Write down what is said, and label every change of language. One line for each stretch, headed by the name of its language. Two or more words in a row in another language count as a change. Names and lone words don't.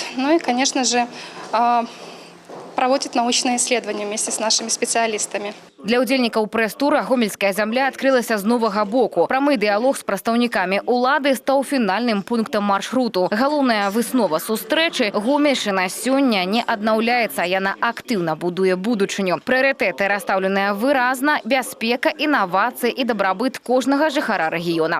Russian: Ну и, конечно же, проводят научные исследования вместе с нашими специалистами.
Belarusian: Для удзельнікаў прэс-тура Гомельская зямля адкрылася з новага боку. Прамы дыялог з прадстаўнікамі улады стаў фінальным пунктам маршруту. Галоўная выснова сустрэчы – Гомельшчына сёння не аднаўляецца, яна актыўна будуе будучыню. Прыярытэты расстаўленыя выразна, бяспека, інавацыі і дабрабыт кожнага жыхара рэгіёна.